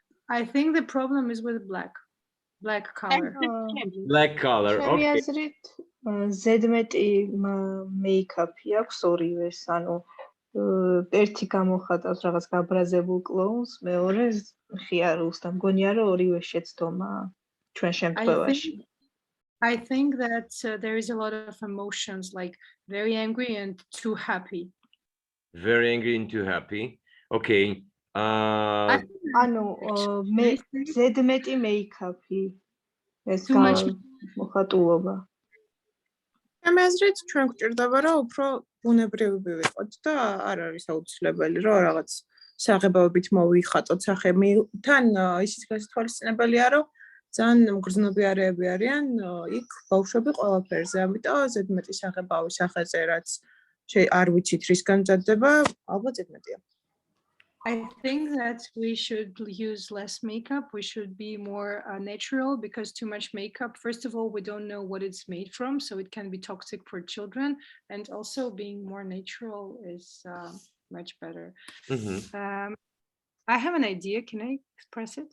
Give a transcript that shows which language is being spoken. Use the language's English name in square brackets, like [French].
[English] I think the problem is with black color. Black color. [Georgian] ჩემი აზრით ზედმეტი მეიქაპი აქვს ორივეს, ანუ ერთი გამოხატავს რაღაც გაბრაზებულ კლოუნს, მეორე ხიარულს და მგონია რომ ორივე შეცდომაა ჩვენ შემთხვევაში. [English] I think that there is a lot of emotions, like very angry and too happy. Very angry and too happy. Okay. [Georgian] ანუ მე ზედმეტი მეიქაპი ეს მოხატულობა. ჩემი აზრით ჩვენ გვჭირდება რომ უფრო ბუნებრივი ვიყოთ და არ არის აუცილებელი რომ რაღაც საღებავებით მოვიხატოთ სახემი. თან ისიც გასათვალისწინებელია რომ ძალიან მგრძნობიარეები არიან იქ ბავშვები ყველაფერზე, ამიტომ ზედმეტი საღებავი სახეზე რაც არ ვიცით რის გამზადდება, ალბათ ზედმეტია. [English] I think that we should use less makeup. We should be more natural, because too much makeup, first of all, we don't know what it's made from, so it can be toxic for children. And also being more natural is much better. I have an idea. Can I express it?